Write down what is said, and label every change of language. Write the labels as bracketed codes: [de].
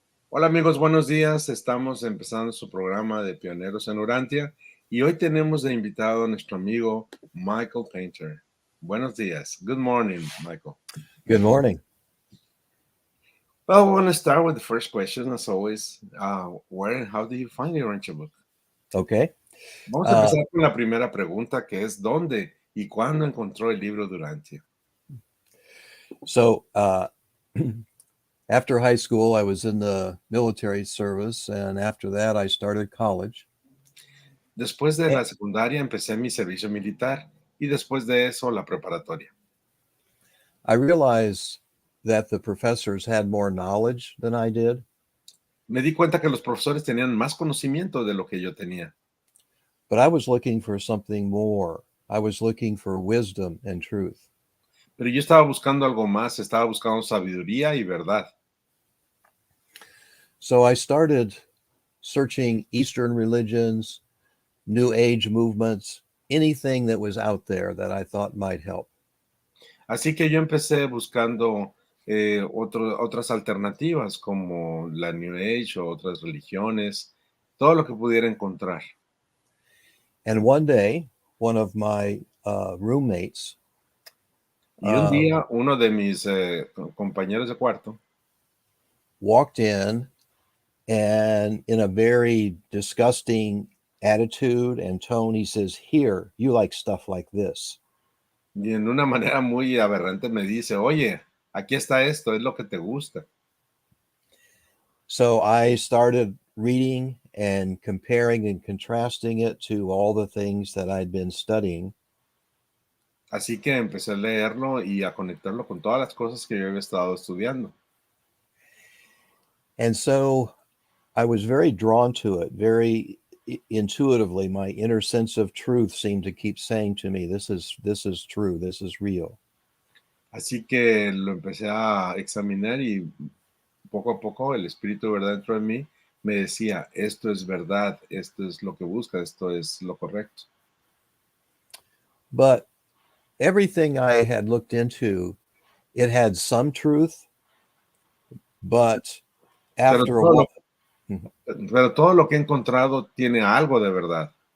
[es] Hola amigos, buenos días. Estamos empezando su programa de Pioneros en Urantia y hoy tenemos de invitado a nuestro amigo Michael Painter. Buenos días. [en] Good morning, Michael. Good morning. Well, we want to start with the first question, as always. Where and how did you find the Urantia book? Okay. [es] Vamos a Uh, empezar con la primera pregunta, que es ¿dónde y cuándo encontró el libro de Urantia? [en] so after high school, I was in the military service, and after that, I started college. [es] Después de A- la secundaria empecé mi servicio militar y después de eso la preparatoria. [en] I realized that the professors had more knowledge than I did, [es] Me di cuenta que los profesores tenían más conocimiento de lo que yo tenía. [en] but I was looking for something more. I was looking for wisdom and truth. [es] Pero yo estaba buscando algo más, estaba buscando sabiduría y verdad. [en] So I started searching Eastern religions, New Age movements, anything that was out there that I thought might help. [es] Así que yo empecé buscando otras alternativas como la New Age o otras religiones, todo lo que pudiera encontrar. [en] And one day, one of my roommates [es] Y un uh, día uno de mis compañeros de cuarto [en] walked in and, in a very disgusting attitude and tone, he says, "Here, you like stuff like this." [es] y en una manera muy aberrante me dice, oye, aquí está esto, es lo que te gusta. [en] So I started reading and comparing and contrasting it to all the things that I'd been studying. [es] Así que empecé a leerlo y a conectarlo con todas las cosas que yo había estado estudiando. [en] And so I was very drawn to it, very intuitively. My inner sense of truth seemed to keep saying to me, this is true, this is real. [es] Así que lo empecé a examinar y poco a poco el espíritu, ¿verdad?, dentro de mí me decía, esto es verdad, esto es lo que busca, esto es lo correcto. [en] But everything I had looked into, it had some truth, but [es] Pero [en] after a [es] todo [en] while, [es] lo, pero todo lo que he encontrado tiene algo de verdad.